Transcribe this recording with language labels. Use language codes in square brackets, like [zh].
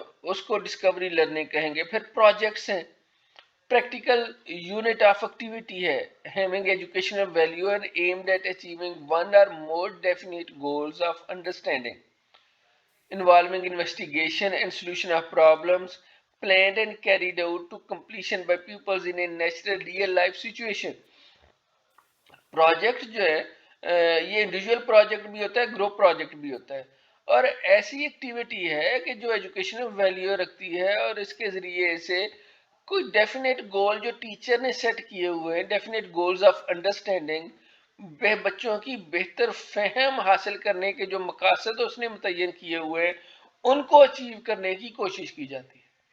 [ur] اس کو Discovery learning کہیں گے. پھر پروجیکٹس ہیں. پریکٹیکل یونٹ آف ایکٹیویٹی ہے. [en] having educational value and aimed at achieving one or more definite goals of understanding. Involving investigation and solution of problems planned and carried out to completion by pupils in a natural real life situation. [ur] Project جو ہے یہ individual project بھی ہوتا ہے، group project بھی ہوتا ہے، اور ایسی ایکٹیویٹی ہے کہ جو ایجوکیشنل ویلیو رکھتی ہے اور اس کے ذریعے سے کوئی ڈیفینیٹ گول جو ٹیچر نے سیٹ کیے ہوئے ہیں، ڈیفینیٹ گولز آف انڈرسٹینڈنگ، بچوں کی بہتر فہم حاصل کرنے کے جو مقاصد اس نے متعین کیے ہوئے ہیں ان کو اچیو کرنے کی کوشش کی جاتی ہے.